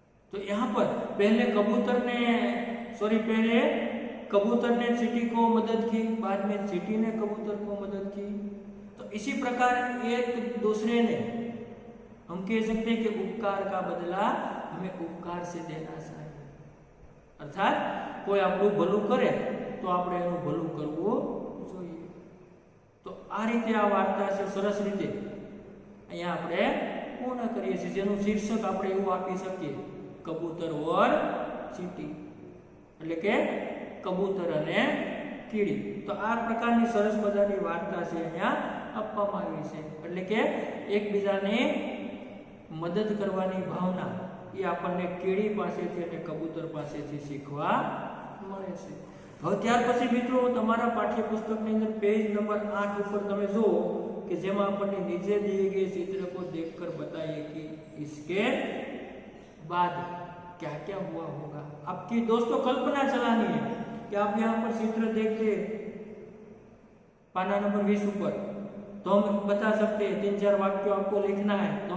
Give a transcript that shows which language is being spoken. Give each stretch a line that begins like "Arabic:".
Hindi: तो यहाँ पर पहले कबूतर ने चींटी को मदद की, बाद में चींटी ने कबूतर को मदद की। तो इसी प्रकार एक दूसरे ने हम कह सकते हैं कि उपकार का बदला हमें उपकार से देना चाहिए। अर्थात कोई
Gujarati: આપણું ભલું કરે તો આપણે એનું ભલું કરવું જોઈએ। તો આ રીતે આ વાર્તા છે સરસ રીતે અહીંયા આપણે પૂર્ણ કરીએ છીએ, જેનું શીર્ષક આપણે એવું આપી શકીએ કબૂતર ઓર ચીંટી એટલે કે કબૂતર અને કીડી। તો આ પ્રકારની સરસ મજાની વાર્તા છે અહીંયા આપવામાં આવી છે એટલે કે એકબીજાને મદદ કરવાની ભાવના એ આપણને કીડી પાસેથી અને કબૂતર પાસેથી શીખવા મળે છે। હવે ત્યાર પછી મિત્રો તમારા પાઠ્યપુસ્તકની અંદર પેજ નંબર 8 ઉપર તમે જુઓ कि જેમાં આપણને
Hindi: नीचे दिए गए चित्र को देखकर बताइए कि इसके बाद क्या क्या हुआ होगा। आपकी दोस्तों कल्पना चलानी है कि आप यहाँ पर चित्र देखते पाना नंबर 20 ऊपर, तो हम बता सकते हैं 3-4 वाक्य आपको लिखना है।